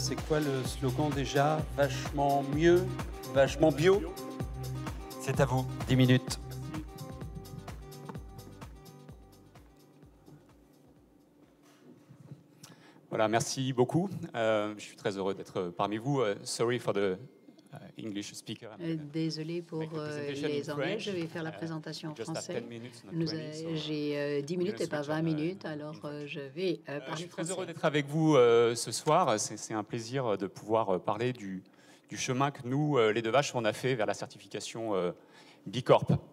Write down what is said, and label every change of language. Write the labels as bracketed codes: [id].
[fr] C'est quoi le slogan déjà? Vachement mieux, vachement bio. C'est à vous, 10 minutes. Voilà, merci beaucoup. Je suis très heureux d'être parmi vous. [en] Sorry for the English speaker. [fr] Désolé pour les Anglais, je vais faire la présentation en français. J'ai 10 minutes et pas 20 minutes, alors je vais parler français. Je suis très heureux d'être avec vous ce soir. C'est un plaisir de pouvoir parler du chemin que nous, les Deux Vaches, on a fait vers la certification B Corp.